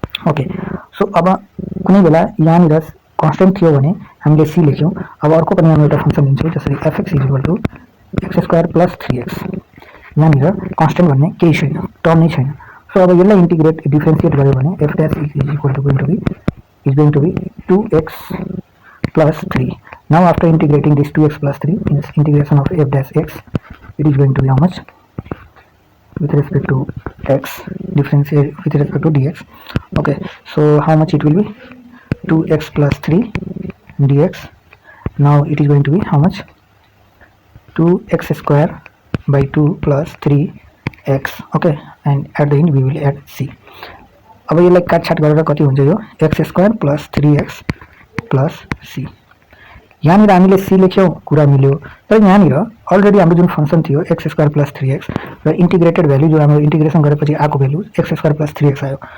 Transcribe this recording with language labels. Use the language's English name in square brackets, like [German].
[Nepali] Okay, so अब कुनै बेला यहाँनिर कन्स्टेन्ट थियो भने हामीले c लेख्यौं। अब अर्को पनि हामी एउटा फंक्सन लिन्छौं जसरी fx is equal to x square plus 3x। यहाँनिर कन्स्टेन्ट भन्ने केही छैन, टर्म नै छैन। सो अब यसलाई इंटीग्रेट डिफरेन्शिएट गर्यो भने f dash is equal to [English] going to be 2x plus 3. Now after integrating this 2x plus 3 in integration of f dash x, it is going to be how much? With respect to x, differentiate with respect to dx. Okay, so how much it will be? 2x plus 3 dx. Now it is going to be how much? 2x square by 2 plus 3x. Okay, and at the end we will add c. [Nepali] अब यसलाई काटछाट गरेर कति हुन्छ? यो x square plus 3x plus c। यहाँनिर हामीले c लेख्यौं, कुरा मिल्यो। तर यहाँनिर अलरेडी हाम्रो जुन फंक्सन थियो x स्क्वायर प्लस 3x र इंटीग्रेटेड भ्यालु जो हाम्रो इंटीग्रेसन गरेपछि आको value x square plus 3x आयो।